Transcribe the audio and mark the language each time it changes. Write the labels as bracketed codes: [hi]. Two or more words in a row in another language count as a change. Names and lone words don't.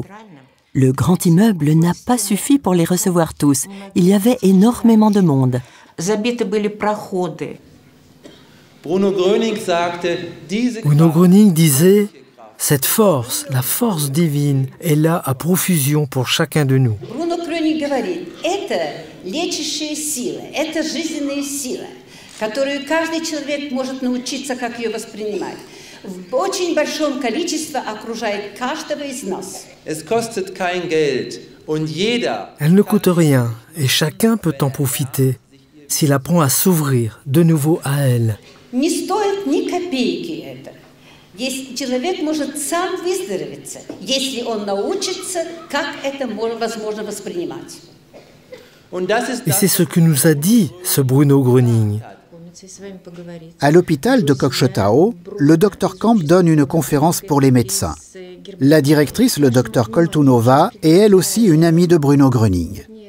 [fr] Le grand immeuble n'a pas suffi pour les recevoir tous. Il y avait énormément de monde. Bruno Gröning disait « Cette force, la force divine, est là à profusion pour chacun de nous. » [ru] Bruno Gröning говорит, это лечащая сила, это жизненная сила, которую каждый человек может научиться, как ее воспринимать. В очень большом количестве окружает каждого из нас. [fr] Elle ne coûte rien et chacun peut en profiter s'il apprend à s'ouvrir de nouveau à elle. [ru] Не стоит ни копейки это. Человек может сам выздороветь, если он научится, как это возможно воспринимать. [fr] Et c'est ce que nous a dit ce Bruno Gröning. À l'hôpital de Koktchetau, le Dr Kamp donne une conférence pour les médecins. La directrice, le Dr Koltunova, est elle aussi une amie de Bruno Gröning.